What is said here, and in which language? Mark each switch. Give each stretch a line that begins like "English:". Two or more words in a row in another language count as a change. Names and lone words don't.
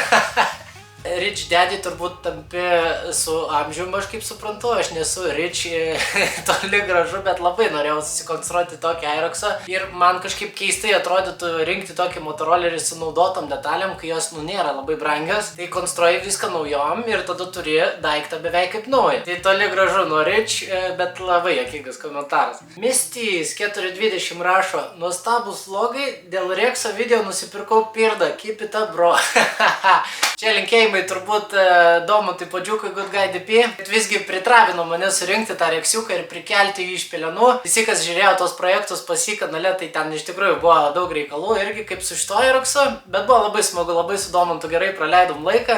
English: Rich Daddy
Lithuanian: turbūt tampi su amžiumi, aš kaip suprantu, aš nesu Rich toli gražu, bet labai norėjau susikonstruoti tokį Aeroxą ir man kažkaip keistai atrodytų rinkti tokį motorolerį su naudotom detalėm, kai jos nėra labai brangios, tai konstruoji viską naujom ir tada turi daiktą beveik kaip naują. Tai toli gražu nuo Rich, bet labai juokingas komentaras. Mistys 420 rašo, nuostabus vlogai, dėl Rexo video nusipirkau pirdą,
English: keep it up, bro.
Lithuanian: Čia linkėjimai turbūt Domantui Padžiukui Good Guy DP, bet visgi pritravino mane surinkti tą reksiuką ir prikelti jį iš pelenų. Visi, kas žiūrėjo tos projektus pas jį kanale, tai ten iš tikrųjų buvo daug reikalų irgi kaip su šito Aeroxu, bet buvo labai smagu, labai su Domantu gerai praleidom laiką.